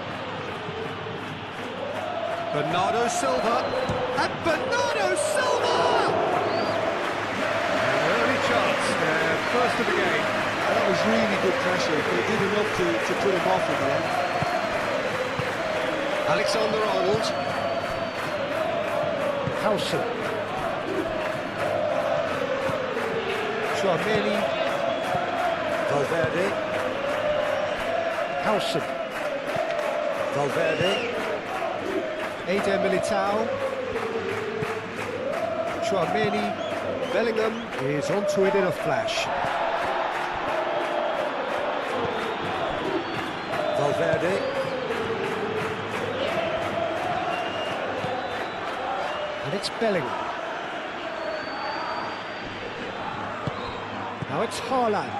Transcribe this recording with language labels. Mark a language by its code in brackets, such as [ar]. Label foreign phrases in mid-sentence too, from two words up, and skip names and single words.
[en] Bernardo Silva. And Bernardo Silva! An early chance there, first of the game. That was really good pressure, but it did enough to put him off in the end. Alexander-Arnold. Howson. Tchouaméni. Valverde. Howson. Valverde. Eder Militao. Tchouaméni. Bellingham is onto it in a flash. Valverde. And it's Bellingham. Now it's Haaland.